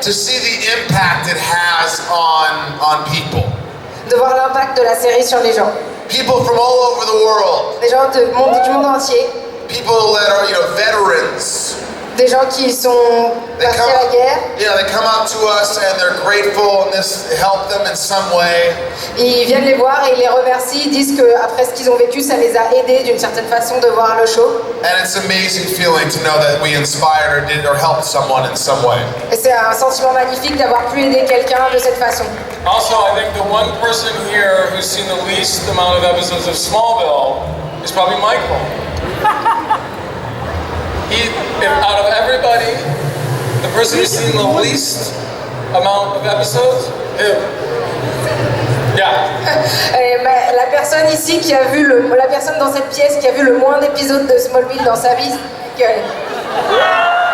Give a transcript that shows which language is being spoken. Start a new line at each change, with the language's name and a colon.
English: to see the impact it has on people.
French: de voir l'impact de la série sur les gens.
English: People from all over the world.
French: Des gens du monde entier,
English: People that are, veterans.
French: des gens qui sont
English: They
French: partis à la guerre.
English: they come out to us and they're grateful and this helped them in some way.
French: Ils viennent les voir et ils les remercient, ils disent qu'après ce qu'ils ont vécu, ça les a aidés d'une certaine façon de voir le show.
English: And it's an amazing feeling to know that we inspired or did or helped someone in some way.
French: Et c'est un sentiment magnifique d'avoir pu aider quelqu'un de cette façon.
English: Also, I think the one person here who's seen the least amount of episodes of Smallville is probably Michael. Out of everybody, the person who's seen the least amount of episodes, him. Yeah.
French: La personne ici qui a vu la personne dans cette pièce qui a vu le moins d'épisodes de Smallville dans sa vie, c'est Michael.